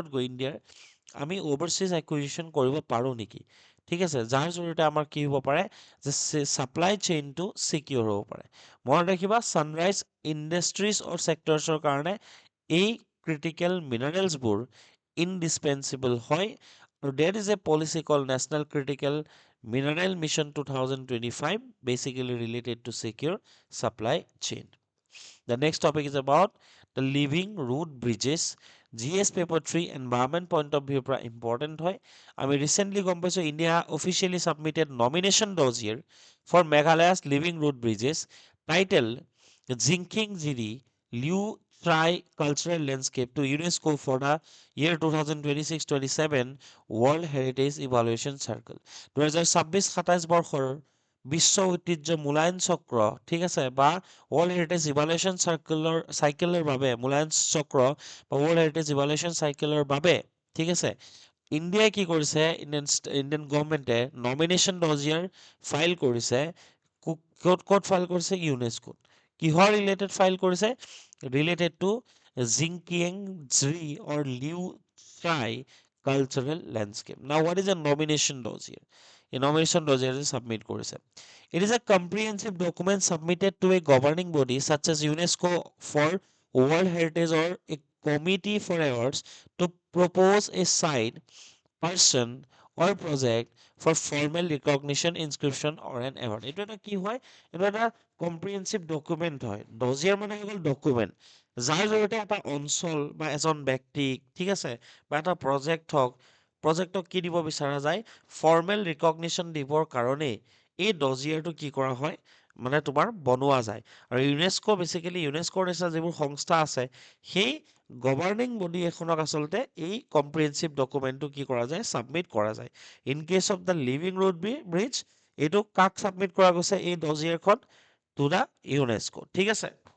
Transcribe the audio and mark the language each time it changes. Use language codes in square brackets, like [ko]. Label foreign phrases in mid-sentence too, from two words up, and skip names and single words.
[as] গৈ ইণ্ডিয়াৰ আমি [en] overseas acquisition [as] কৰিব পাৰোঁ নেকি ঠিক আছে যাৰ জৰিয়তে আমাৰ কি হ'ব পাৰে যে [en] supply chain [as] চিকিউৰ হ'ব পাৰে মনত ৰাখিবা [en] sunrise industries or sectors [as] কাৰণে এই [en] critical minerals indispensable [as] হয় আৰু [en] that is a policy called National Critical Mineral Mission 2025 basically related to secure supply chain. The next topic is about the living root bridges. GS paper 3 environment point of view পৰা important [as] হয় আমি [en] recently [as] গম পাইছোঁ [en] India officially submitted nomination dossier for Meghalaya's living root bridges titled Jinking Jiri Liu Trai Cultural Landscape to UNESCO for the year 2026-27 World Heritage Evaluation Circle [as] 2026-27 বৰ্ষৰ বিশ্ব ঐতিহ্য মূল্যায়ন চক্ৰ ঠিক আছে বা [en] World Heritage Evaluation Cycle [as] বাবে মূল্যায়ন চক্ৰ বা [en] World Heritage Evaluation Cycle [as] বাবে ঠিক আছে ইণ্ডিয়াই কি কৰিছে [en] Indian government nomination dossier file [as] কৰিছে ক'ত ফাইল কৰিছে ইউনেস্কোত কিহৰ ৰিলেটেড ফাইল কৰিছে [en] related to [as] জিংকিয়েং জি অৰ লিউ ট্ৰাই [en] cultural landscape now what is a nomination dossier এই nomination dossier submit কৰিছে It is a comprehensive document submitted to a governing body such as UNESCO for World Heritage or a committee for awards to propose a site, person, or project for formal recognition, inscription, or an award. [as] এইটো এটা কি হয় এইটো এটা [en] comprehensive document [as] হয় ডজিয়াৰ মানে হৈ গ'ল ডকুমেণ্ট যাৰ জৰিয়তে এটা অঞ্চল বা এজন ব্যক্তিক ঠিক আছে বা এটা প্ৰজেক্টক কি দিব বিচৰা যায় [en] formal recognition [as] দিবৰ কাৰণেই এই ডজিয়াৰটো কি কৰা হয় মানে তোমাৰ বনোৱা যায় আৰু বেচিকেলি ইউনেস্কোৰ নিচিনা যিবোৰ সংস্থা আছে সেই [en] governing body [as] এখনক আচলতে এই [en] comprehensive document [as] কি কৰা যায় ছাবমিট কৰা যায় [en] in case of the living root bridge [as] এইটো কাক ছাবমিট কৰা গৈছে এই ডজিয়াৰখন [en] to the UNESCO [as] ঠিক আছে